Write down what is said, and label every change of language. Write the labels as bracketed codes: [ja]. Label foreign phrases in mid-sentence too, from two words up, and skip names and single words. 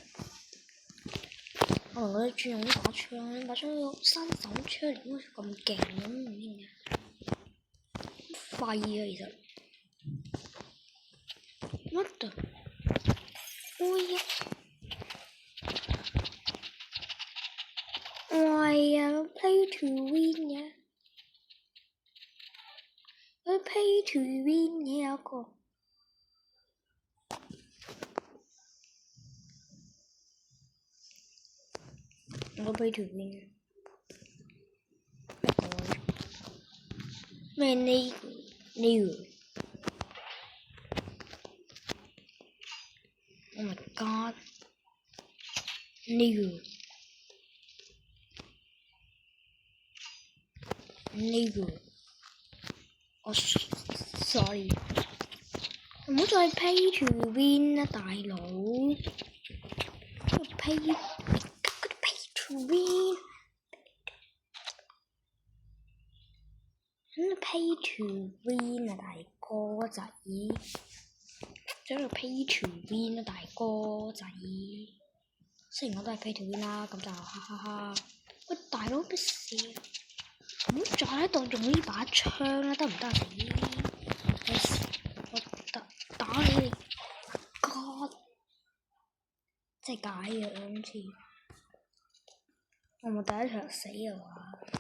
[yue] 我覺得轉用呢把槍，呢把槍有新手出嚟，點解咁勁咁唔知點解？廢啊，其實。 [en] What the？ [yue] 哎呀！係啊 ， [en] play to win [yue] 嘅，佢 [en] play to win [yue] 嘅有個。我 [en] play to win [yue] 咩呢個 ？ [en] Oh my god！ [yue] 呢個，我 sorry， 唔好再 [en] play to win [yue] 啦，大佬。 [en] play to win， play to win [yue] 啊，大哥仔，喺度 [en] play to win [yue] 啊，大哥仔。雖然我都係 [en] play to win [yue] 啦，咁就哈哈哈。喂，大佬咩事？唔好再喺度用呢把槍啦，得唔得啊？我打你哋，God！真係解藥啊！今次我咪第一場死啊嘛！